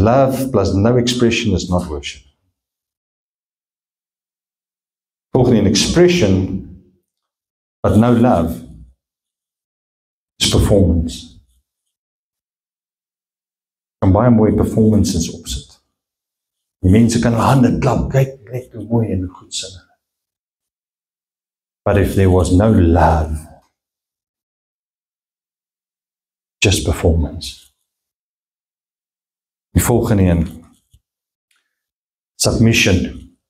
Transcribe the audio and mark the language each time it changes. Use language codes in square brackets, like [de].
[en] Love plus no expression is not worship. [af] Volgende een [en] expression, but no love, is performance. [af] Kan baie mooi performances opsit. Die mense kan hande klap, kyk net hoe mooi en hoe goed sing. [en] But if there was no love, just performance. [af] Die volgende een, submission.